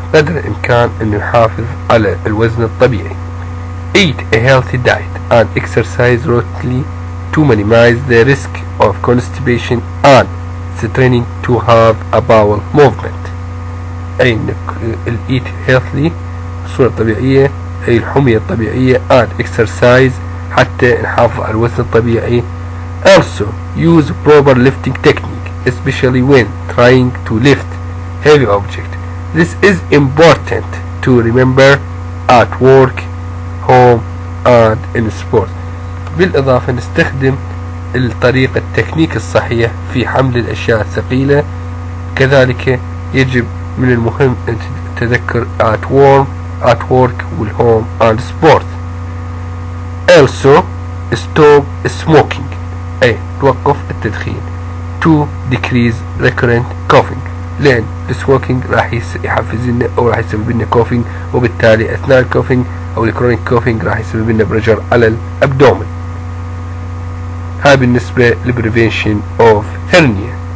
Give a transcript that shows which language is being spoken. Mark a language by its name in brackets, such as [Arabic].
[Arabic] قدر الإمكان أن يحافظ على الوزن الطبيعي. [English] Eat a healthy diet and exercise routinely to minimize the risk of constipation and straining to have a bowel movement. [Arabic] أي [English] eat healthy [Arabic] بصورة طبيعية، أي الحمية الطبيعية and exercise حتى نحافظ على الوزن الطبيعي. [English] Also use proper lifting technique, especially when trying to lift heavy object. This is important to remember at work, home and in sport. [Arabic] بالإضافة نستخدم الطريقة التكنيك الصحيح في حمل الأشياء الثقيلة. كذلك يجب من المهم أن تذكر [English] at work [Arabic] وال [English] home and sport. Also stop smoking، [Arabic] أي توقف التدخين. [English] to decrease recurrent coughing، [Arabic] لأن السموكينج راح يحفز لنا أو راح يسبب لنا coughing، وبالتالي أثناء الكوفينج أو الكرونيك كوفينج راح يسبب لنا بريشر على الأبدومن. هاي بالنسبة للبريفنشن of hernia.